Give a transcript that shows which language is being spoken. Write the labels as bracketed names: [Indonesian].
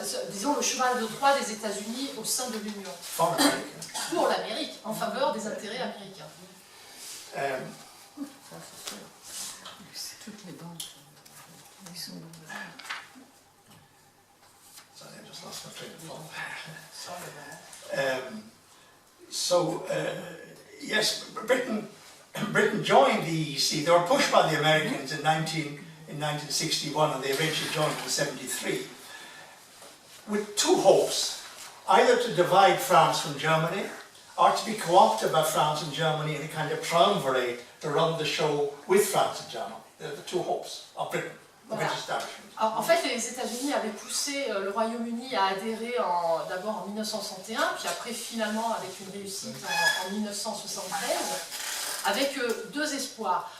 [French] disons, le cheval de Troie des États-Unis au sein de l'Union. Pour l'Amérique, en faveur des intérêts américains. Toutes les banques, ils sont [English] Sorry, I just lost my train of thought. Yes, Britain joined the EEC. They were pushed by the Americans in 1961, and they eventually joined in 1973, with 2 hopes: either to divide France from Germany, or to be co-opted by France and Germany in a kind of triumvirate to run the show with France and Germany. They're the 2 hopes of Britain, the British establishment. [French] Alors, en fait, les États-Unis avaient poussé le Royaume-Uni à adhérer d'abord en 1961, puis après finalement avec une réussite en 1973, avec 2 espoirs.